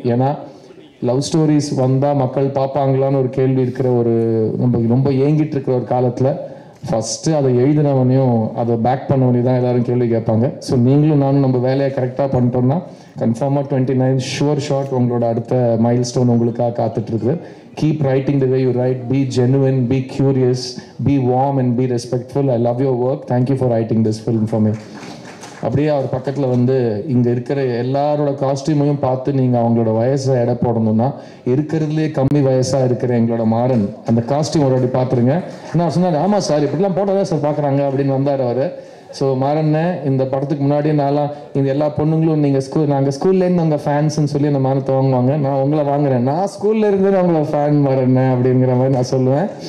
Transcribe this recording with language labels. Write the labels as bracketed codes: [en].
[ta] ஏன்னா love stories வந்தால் மக்கள் பார்ப்பாங்களான்னு ஒரு கேள்வி இருக்கிற ஒரு ரொம்ப ஏங்கிட்டு இருக்கிற ஒரு காலத்தில் ஃபஸ்ட்டு அதை எழுதினவனையும் அதை பேக் பண்ணவனையும் தான் எல்லோரும் கேள்வி கேட்பாங்க. ஸோ நீங்களும் நானும் நம்ம வேலையை கரெக்டாக பண்ணிட்டோம்னா கன்ஃபார்மாக 29 ஷுவர் ஷாட் உங்களோட அடுத்த மைல் ஸ்டோன் உங்களுக்காக காத்துட்ருக்கு. [en] Keep writing the way you write. Be genuine, be curious, be warm and be respectful. I love your work. Thank you for writing this film for me. [ta] அப்படியே அவர் பக்கத்தில் வந்து இங்கே இருக்கிற எல்லாரோட காஸ்டியூமையும் பார்த்து நீங்கள் அவங்களோட வயசை எடை போடணும்னா இருக்கிறதுலே கம்மி வயசாக இருக்கிற எங்களோட மாறன் அந்த காஸ்டியூம் ஒரு வாட்டி பார்த்துருங்க. நான் சொன்னார், ஆமாம் சார் இப்படிலாம் போட்டதான் சார் பார்க்குறாங்க அப்படின்னு வந்தார் அவர். ஸோ மாறண்ணே, இந்த படத்துக்கு முன்னாடியே நான்லாம் இந்த எல்லா பொண்ணுங்களும் நீங்கள் நாங்கள் ஸ்கூல்லேருந்து உங்கள் ஃபேன்ஸ்ன்னு சொல்லி அந்த மானத்தை வாங்குவாங்க, நான் உங்களை வாங்குறேன், நான் ஸ்கூல்ல இருந்து உங்களை ஃபேன் மாறண்ணே அப்படிங்கிற மாதிரி நான் சொல்லுவேன்.